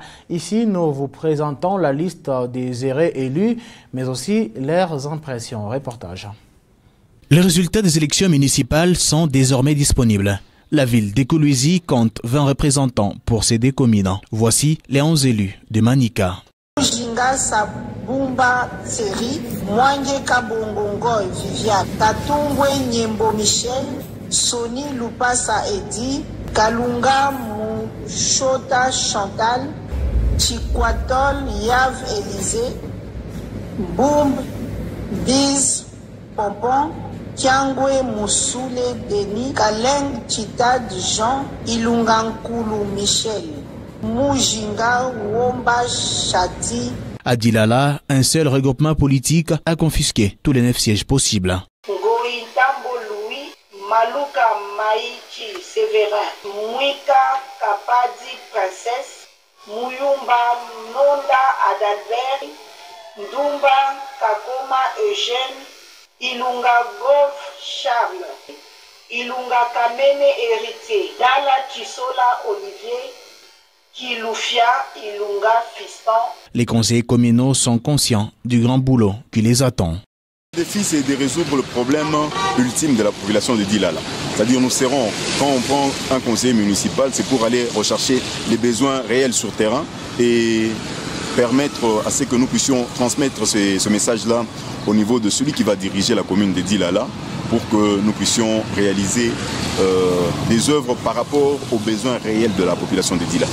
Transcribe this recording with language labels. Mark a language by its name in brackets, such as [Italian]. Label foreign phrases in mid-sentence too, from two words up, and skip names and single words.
[French] Ici, nous vous présentons la liste des errés élus, mais aussi leurs impressions. Reportage. Les résultats des élections municipales sont désormais disponibles. La ville de Kolwezi compte 20 représentants pour ces deux communes. Voici les 11 élus de Manika. Jinga Sabumba Seri, Mwange Kabongongo Viviane, Tatumbwe Nyembo Michel, Soni Lupasa Edi, Kalunga Mouchota Chantal, Chikwatol Yav Élysée, Boum Biz Pompon, Kiangwe Moussoule Denis, Kaleng Chitad Jean, Ilungankulu Michel, Mujinga Womba Chati. À Dilala, un seul regroupement politique a confisqué tous les 9 sièges possibles. Goitambo Louis, Maluka Maïchi Séverin, Mouika Kapadi Princesse, Mouyumba Nonda Adalbert, Ndumba Kakoma Eugène, Ilunga Gov Charles, Ilunga Kamene Héritier, Dala Chisola Olivier, Kiloufia Ilunga Fiston. Les conseillers communaux sont conscients du grand boulot qui les attend. Le défi, c'est de résoudre le problème ultime de la population de Dilala. C'est-à-dire, nous serons, quand on prend un conseiller municipal, c'est pour aller rechercher les besoins réels sur terrain et permettre à ce que nous puissions transmettre ce message-là au niveau de celui qui va diriger la commune de Dilala pour que nous puissions réaliser des œuvres par rapport aux besoins réels de la population de Dila.